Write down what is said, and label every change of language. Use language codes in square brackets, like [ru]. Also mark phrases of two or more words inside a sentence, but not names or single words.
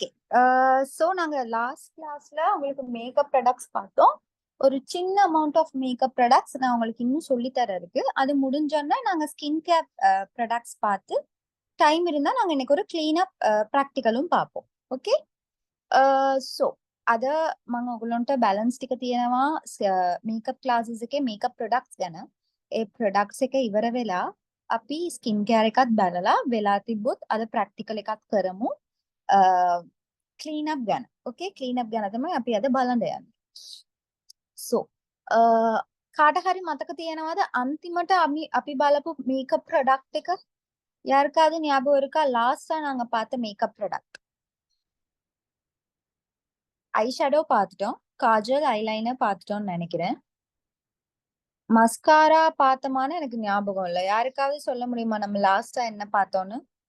[ta] ஸோ நாங்க [en] last classல [ta] உங்களுக்கு [en] makeup products [ta] பார்த்தோம். ஒரு சின்ன [en] amount of makeup products [ta] நான் உங்களுக்கு இன்னும் சொல்லி தர இருக்கு. அது முடிஞ்சோன்னா நாங்க [en] skin care products [ta] பார்த்து டைம் இருந்தா நாங்க இன்னைக்கு ஒரு [en] cleanup practicalலும் [ta] பார்ப்போம். ஓகே. [si] ஸோ අද මම ඔයගොල්ලන්ට බැලන්ස් ටික තියෙනවා [en] makeup classes [si] එකේ [en] makeup products [si] ගැන. ඒ ප්‍රොඩක්ට්ස් එක ඉවර වෙලා අපි [en] skin care [si] එකත් බලලා වෙලා තිබ්බොත් අද ප්‍රැක්ටිකල් එකක් කරමු. ක්ලීනප් ගැන. ඕකේ, ක්ලීනප් ගැන තමයි අපි අද බලන්න යන්නේ. සෝ කාට හරි මතක තියෙනවද අන්තිමට අපි බලපු [en] makeup product [si] එක? [ta] யாருக்காவது ஞாபகம் இருக்கா? லாஸ்டா நாங்க பார்த்த [en] makeup product eye shadow [ta] பார்த்துட்டோம், காஜல் ஐலைனர் பார்த்துட்டோம்னு நினைக்கிறேன். மஸ்காரா பார்த்தோமான்னு எனக்கு ஞாபகம் இல்லை. யாருக்காவது சொல்ல முடியுமா நம்ம லாஸ்டா என்ன பார்த்தோம்னு?